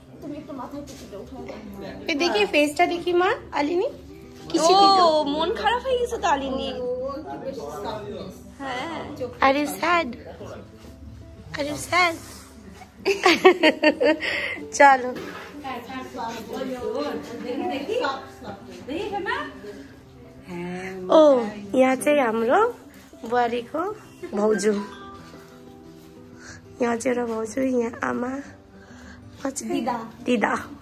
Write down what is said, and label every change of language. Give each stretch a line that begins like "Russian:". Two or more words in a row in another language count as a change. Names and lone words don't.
Bangla: দেখি ফেসটা দেখি মা আলিনী, কিছু মন খারাপ হয়ে গেছে তো আলিনী। হ্যাঁ
English: Are you sad? Are you sad?
Nepali: चलो ओ यहाँ चाहिँ हाम्रो बुहारीको भाउजू, यहाँ चाहिँ एउटा भाउजू, यहाँ आमा, दिदा।